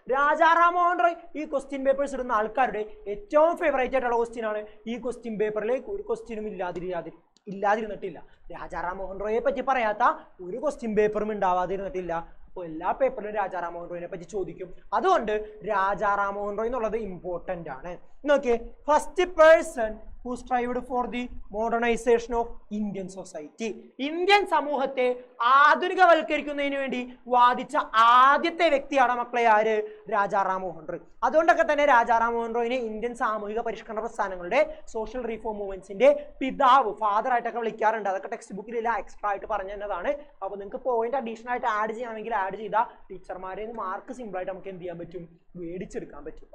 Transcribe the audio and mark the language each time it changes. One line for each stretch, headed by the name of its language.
Malayalam: രാജാറാം മോഹൻ റോയ് ഈ question papers ഇടുന്ന ആൾക്കാരുടെ ഏറ്റവും ഫേവറേറ്റ് ആയിട്ടുള്ള ക്വസ്റ്റ്യൻ ആണ്. ഈ ക്വസ്റ്റ്യൻ പേപ്പറിലേക്ക് ഒരു ക്വസ്റ്റ്യനും ഇല്ലാതിരുന്നിട്ടില്ല. രാജാറാം മോഹൻ റോയെ പറ്റി പറയാത്ത ഒരു ക്വസ്റ്റ്യൻ പേപ്പറും ഉണ്ടാവാതിരുന്നിട്ടില്ല. അപ്പോൾ എല്ലാ പേപ്പറിലും രാജാറാം മോഹൻ റോയിനെ പറ്റി ചോദിക്കും. അതുകൊണ്ട് രാജാറാം മോഹൻ റോയ് എന്നുള്ളത് ഇമ്പോർട്ടൻ്റ് ആണ്. നോക്കിയേ,
English: First person who strived for the modernization of Indian society.
Malayalam: Indian സമൂഹത്തെ ആധുനികവൽക്കരിക്കുന്നതിന് വേണ്ടി വാദിച്ച ആദ്യത്തെ വ്യക്തിയാണ് മക്കളെ ആര്, രാജാറാം മോഹൻ റോയ്. അതുകൊണ്ടൊക്കെ തന്നെ രാജാറാം മോഹൻ റോയിനെ ഇന്ത്യൻ സാമൂഹിക പരിഷ്കരണ പ്രസ്ഥാനങ്ങളുടെ സോഷ്യൽ റീഫോം മൂവ്മെന്റ്സിന്റെ പിതാവ്, ഫാദർ ആയിട്ടൊക്കെ വിളിക്കാറുണ്ട്. അതൊക്കെ ടെക്സ്റ്റ് ബുക്കിലില്ല, എക്സ്ട്രാ ആയിട്ട് പറഞ്ഞു തന്നതാണ്. അപ്പോൾ നിങ്ങൾക്ക് പോയിന്റ് അഡീഷണൽ ആയിട്ട് ആഡ് ചെയ്യണമെങ്കിൽ ആഡ് ചെയ്താൽ ടീച്ചർമാരെ മാർക്ക് സിമ്പിൾ ആയിട്ട് നമുക്ക് എന്ത് ചെയ്യാൻ പറ്റും, മേടിച്ചെടുക്കാൻ പറ്റും.